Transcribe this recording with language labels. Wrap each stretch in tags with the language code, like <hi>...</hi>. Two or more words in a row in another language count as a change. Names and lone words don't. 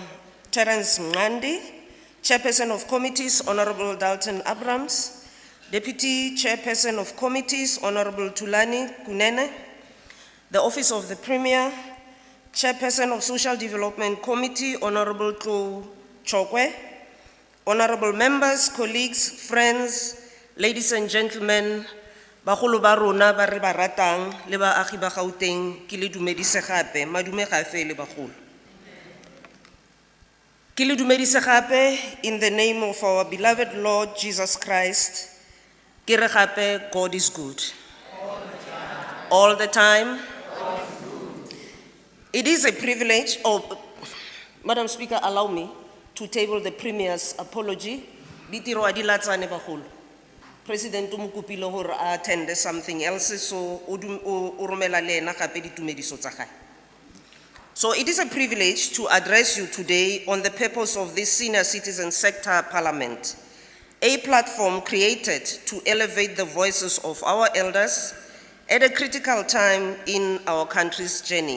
<en>Terence Mngandi, Chairperson of Committees, Honorable Dalton Abrams, Deputy Chairperson of Committees, Honorable Tulani Kunene, the Office of the Premier, Chairperson of Social Development Committee, Honorable Tlo Chokwe, honorable members, colleagues, friends, ladies and gentlemen,</en> <tn>bagolo ba rona ba re ba ratang le baagi ba Gauteng, ke le dumedise gape, madume ga fe le bagolo. Ke le dumedise gape</tn> <en>in the name of our beloved Lord Jesus Christ.</en> <tn>Ke re gape,</tn> <en>God is good. All the time. It is a privilege. Oh, Madam Speaker, allow me to table the Premier's apology</en> <tn>Ditiro a di latsane bagolo.</tn> <st>President o mo kopile hore a</st> <en>attend something else,</en> <st>so o romela le ena gape ditumediso tsa gae.</st> <en>So it is a privilege to address you today on the purpose of this Senior Citizen Sector Parliament, a platform created to elevate the voices of our elders at a critical time in our country's journey.</en>